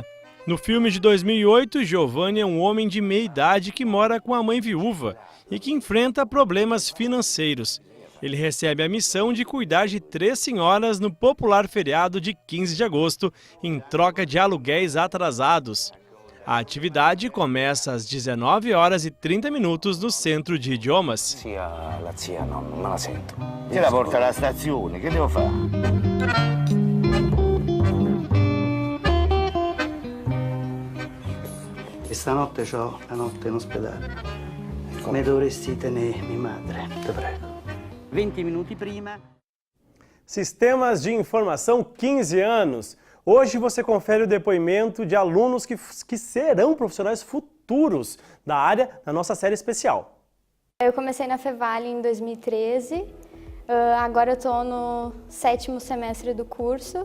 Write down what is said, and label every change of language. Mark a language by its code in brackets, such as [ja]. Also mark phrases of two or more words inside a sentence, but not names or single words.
[pt] No filme de 2008, Giovanni é um homem de meia idade que mora com a mãe viúva e que enfrenta problemas financeiros. Ele recebe a missão de cuidar de 3 senhoras no popular feriado de 15 de agosto, em troca de aluguéis atrasados. A atividade começa às 19h30 no Centro de Idiomas. [it] La zia non me la sento. Se la porta alla stazione, che devo fare? Stanotte c'ho la notte in ospedale. Me dovresti tenere mia madre, te prego. 20 minuti prima. [pt] Sistemas de Informação 15 anos. Hoje você confere o depoimento de alunos que serão profissionais futuros da área na nossa série especial. Eu comecei na Fevale em 2013, agora eu estou no 7º semestre do curso.